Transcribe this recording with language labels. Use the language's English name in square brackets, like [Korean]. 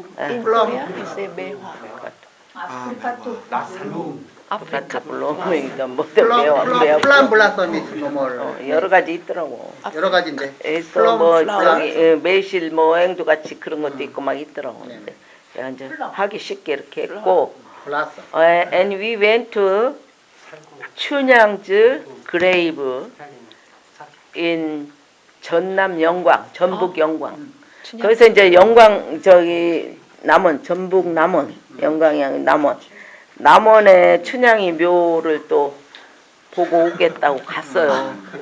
[English] In Korea, you say 매화. [Korean] 아프리카 블루밍이다 뭐 플럼 블라썸이 뭐 여러 가지 있더라고. 여러 가지인데. 있어 뭐 저기 매실 뭐 앵두 같이 그런 것도 있고 막 있더라고. 근데 제가 이제 하기 쉽게 이렇게 했고. [English] And we went to 춘향즈 grave in 전남 영광, 전북 영광. [Korean] 거기서 이제 영광 저기 남원, 전북 남원, 영광이 남원에 춘향이 묘를 또 보고 오겠다고 갔어요.